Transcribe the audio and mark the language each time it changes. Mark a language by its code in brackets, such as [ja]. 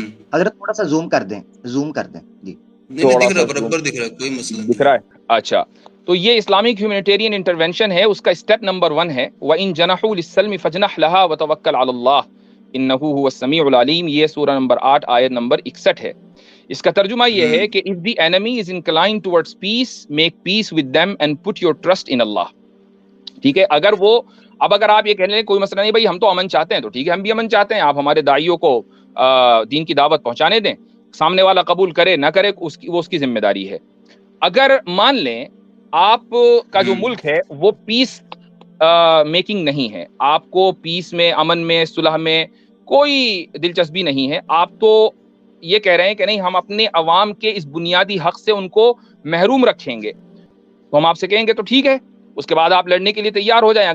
[ur] اگر تھوڑا سا زوم کر دیں جی دکھ رہا، برابر دکھ رہا، کوئی مسئلہ نہیں دکھ رہا ہے. اچھا، تو یہ اسلامک ہیومینیٹیرین انٹرونشن ہے، اس کا اسٹیپ نمبر 1 ہے [ar] وَإِن جَنَحُوا لِلسَّلْمِ فَاجْنَحْ لَهَا وَتَوَكَّلْ عَلَى اللَّهِ إِنَّهُ هُوَ السَّمِيعُ الْعَلِيمُ. [ur] یہ سورہ نمبر 8 آیت نمبر 61 ہے. اس کا ترجمہ یہ ہے کہ [en] if the enemy is inclined towards peace, make peace with them and put your trust in Allah. [ur] ٹھیک ہے. اگر آپ یہ کہہ لیں کوئی مسئلہ نہیں بھائی، ہم تو امن چاہتے ہیں، تو ٹھیک ہے، ہم بھی امن چاہتے ہیں، آپ ہمارے داعیوں کو دین کی دعوت پہنچانے دیں، سامنے والا قبول کرے نہ کرے وہ اس کی ذمہ داری ہے. اگر مان لیں آپ کا جو ملک ہے وہ پیس میکنگ نہیں ہے، آپ کو پیس میں، امن میں، صلح میں کوئی دلچسپی نہیں ہے، آپ تو یہ کہہ رہے ہیں کہ نہیں ہم اپنے عوام کے اس بنیادی حق سے ان کو محروم رکھیں گے، تو ہم آپ سے کہیں گے تو ٹھیک ہے، اس کے بعد آپ لڑنے کے لیے تیار ہو جائیں.